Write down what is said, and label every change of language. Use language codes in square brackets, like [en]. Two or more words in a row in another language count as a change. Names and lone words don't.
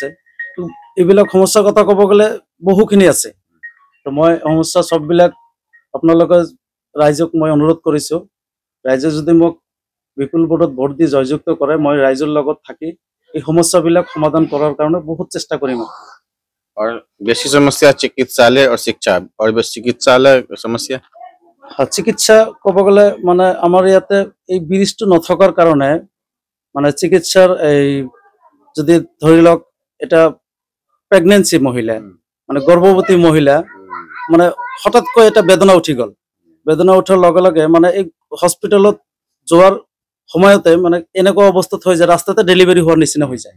[as] এইবিলাক সমস্যাৰ কথা ক'ব গ'লে বহুখিনি আছে। তো মই সমস্যা সববিলাক আপোনালোকে ৰাইজক মই অনুৰোধ কৰিছো, ৰাইজে যদি মোক বিপুল ভোটত ভোট দি জয়যুক্ত কৰে, মই ৰাইজৰ লগত থাকি এই সমস্যাবিলাক সমাধান কৰাৰ কাৰণে বহুত চেষ্টা কৰিম। [hi] और बेसी समस्या चिकित्सालय और शिक्षा, और बस चिकित्सालय समस्या [as] চিকিৎসা ক'ব গ'লে মানে আমাৰ ইয়াতে এই ব্ৰিজটো নথকাৰ কাৰণে মানে চিকিৎসাৰ এই যদি ধৰি লওক এটা প্ৰেগনেন্সি মহিলা মানে গৰ্ভৱতী মহিলা মানে হঠাৎকৈ এটা বেদনা উঠি গ'ল, বেদনা উঠাৰ লগে লগে মানে এই হস্পিটেলত যোৱাৰ সময়তে মানে এনেকুৱা অৱস্থাত হৈ যায় ৰাস্তাতে ডেলিভাৰী হোৱাৰ নিচিনা হৈ যায়।